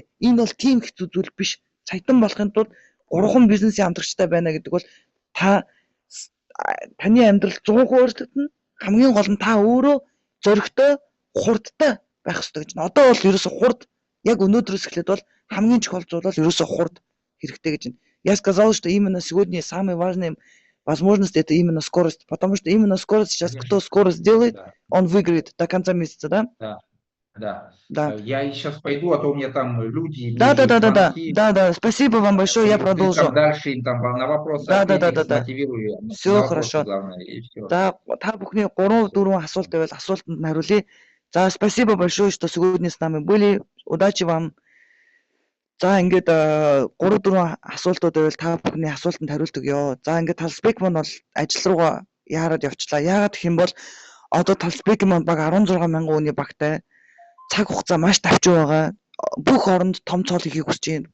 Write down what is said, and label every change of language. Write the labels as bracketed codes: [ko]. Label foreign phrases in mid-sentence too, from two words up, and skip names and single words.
[mn] Энэ бол тийм хэцүү зүйл биш. Саятан болохын тулд 3 бизнесийн хамтрагчтай байна гэдэг бол таны амьдрал 100% өөрчлөгдөнө. Хамгийн гол нь та өөрөө зөрөгтэй, хурдтай байх хэрэгтэй гэж. Одоо бол ерөөсө хурд яг өнөөдрөөс эхлээд бол хамгийн чухал зүйл бол ерөөсө хурд хэрэгтэй гэж. [ru] Я сказал, что именно сегодня самое важное возможность это именно скорость, потому что именно скорость сейчас кто скорость делает, он выиграет до конца месяца, да? Да. Я сейчас пойду, а то у меня там люди. Да. Спасибо вам большое, я продолжу. Дальше им там на вопросы мотивирую. Все хорошо. Да, [mn] та бүхний 3-4 асуулт байвал асуултанд хариулъя. За, [ru] спасибо большое, что сегодня с нами были. Удачи вам. [mn] За, ингээд 3-4 асуултууд байвал та бүхний асуултанд хариулт өгье. За, ингээд Талсбек маань бол ажил руугаа яарад явчлаа. Яагаад гэх юм бол одоо Талсбек маань баг 16,000 хүний багтай. Цаг хугацаа маш давчуу байгаа. Бүх оронд том цол хийхийг хүсэж байна.